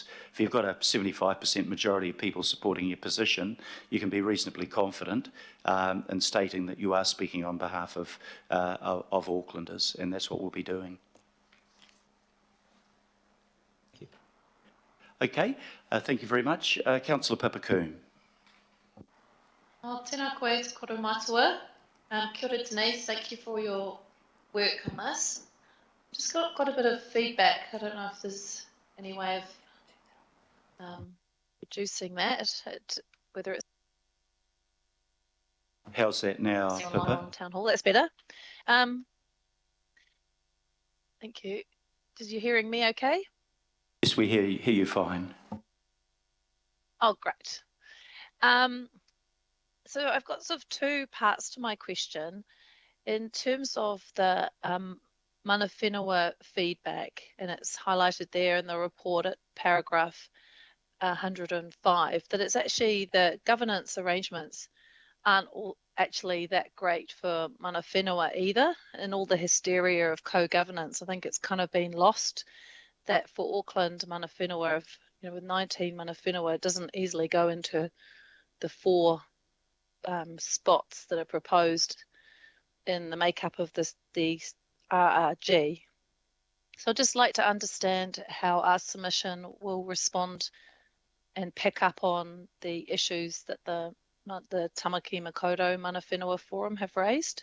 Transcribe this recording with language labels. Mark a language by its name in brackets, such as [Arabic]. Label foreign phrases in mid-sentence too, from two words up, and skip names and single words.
[English] If you've got a 75% majority of people supporting your position, you can be reasonably confident in stating that you are speaking on behalf of Aucklanders, and that's what we'll be doing. Okay, thank you very much. Councillor Papacoon. [Māori] Tēnā koe te koro matua. Kia ora [English] Denise, thank you for your work on this. Just got a bit of feedback. I don't know if there's any way of reducing that, whether it's How's that now, Pippa? on Town Hall. That's better. Thank you. Did you hearing me okay? Yes, we hear you fine. Oh, great. So I've got sort of two parts to my question. In terms of the [Māori] mana whenua [English] feedback, and it's highlighted there in the report at paragraph 105, that it's actually the governance arrangements aren't all actually that great for [Māori] mana whenua [English] either, and all the hysteria of co-governance. I think it's kind of been lost that for Auckland, [Māori] mana whenua, [English] with 19 [Māori] mana whenua, [English] it doesn't easily go into the 4 spots that are proposed in the makeup of the RRG. So I'd just like to understand how our submission will respond and pick up on the issues that the Tamaki Makaurau Mana Whenua Forum have raised.